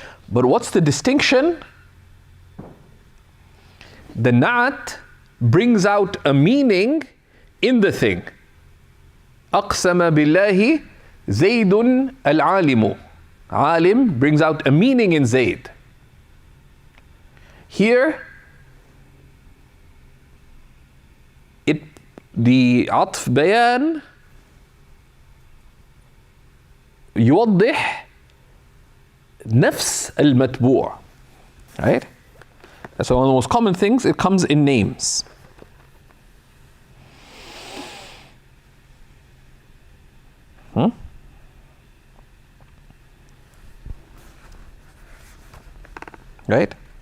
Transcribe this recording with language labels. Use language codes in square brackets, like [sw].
[en] But what's the distinction? The na'at brings out a meaning in the thing. [ar] أقسم بالله زيد العالم. [en] Alim brings out a meaning in Zayd. Here, the [ar] عطف بيان يوضح نفس المتبوع, right? [en] So one of the most common things, it comes in names. Right?